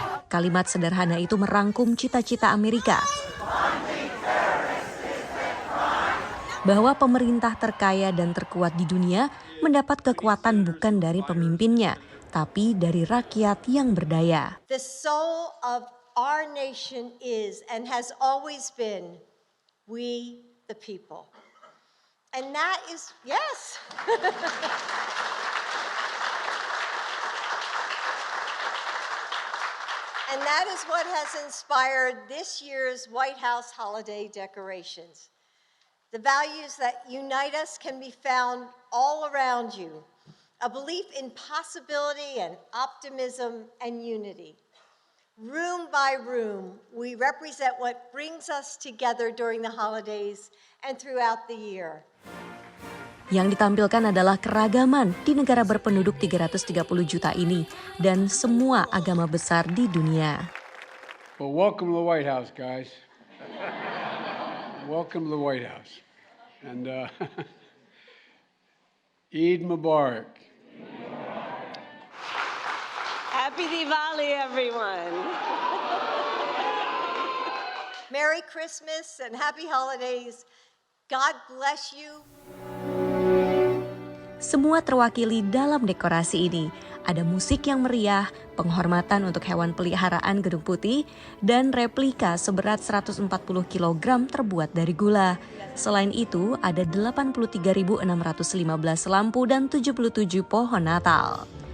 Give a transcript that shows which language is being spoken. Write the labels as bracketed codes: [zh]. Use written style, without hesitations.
[id] Kalimat sederhana itu merangkum cita-cita Amerika. Bahwa pemerintah terkaya dan terkuat di dunia mendapat kekuatan bukan dari pemimpinnya, tapi dari rakyat yang berdaya. [en] The soul of our nation is and has always been we the people. And that is, yes. And that is what has inspired this year's White House holiday decorations. The values that unite us can be found all around you. a belief in possibility and optimism and unity. Room by room, we represent what brings us together during the holidays and throughout the year. [id] Yang ditampilkan adalah keragaman di negara berpenduduk 330 juta ini dan semua agama besar di dunia. [en] Well, welcome to the White House, guys. Welcome to the White House. And Eid Mubarak. Happy Diwali, everyone. Merry Christmas and happy holidays. God bless you. [id] Semua terwakili dalam dekorasi ini. Ada musik yang meriah, penghormatan untuk hewan peliharaan Gedung Putih, dan replika seberat 140 kg terbuat dari gula. Selain itu, ada 83.615 lampu dan 77 pohon Natal.